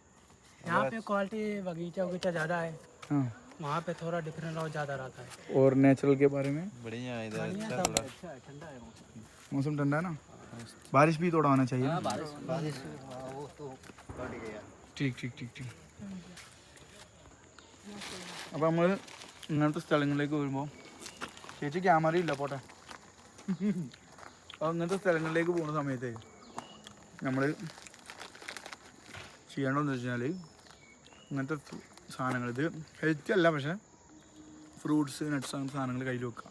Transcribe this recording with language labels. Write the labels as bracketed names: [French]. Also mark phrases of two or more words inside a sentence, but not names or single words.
[Hindi] यहाँ पे क्वालिटी बगीचा ज़्यादा है, हाँ, वहाँ पे थोड़ा डिफरेंट और ज़्यादा रहता है। और नेचुरल के बारे में? बढ़िया है इधर। अच्छा थोड़ा ठंडा है मौसम ठंडा है ना? बारिश भी थोड़ा होना चाहिए ना? बारिश वो तो बढ़ गया। ठीक ठीक ठीक ठीक। [Malayalam] അപ്പോൾ നമ്മൾ ഇങ്ങനത്തെ സ്ഥലങ്ങളിലേക്ക് വരുമ്പോൾ ചേച്ചി ക്യാമറ ഇല്ല പോട്ടെ. അപ്പോൾ ഇങ്ങനത്തെ സ്ഥലങ്ങളിലേക്ക് പോകുന്ന സമയത്ത് നമ്മൾ ചെയ്യേണ്ടതെന്ന് വെച്ച് കഴിഞ്ഞാൽ ഇങ്ങനത്തെ സാധനങ്ങൾ, ഇത് ഹെൽത്തി അല്ല പക്ഷേ [English] fruits nuts [Malayalam] അങ്ങനത്തെ സാധനങ്ങൾ കയ്യിൽ വെക്കുക.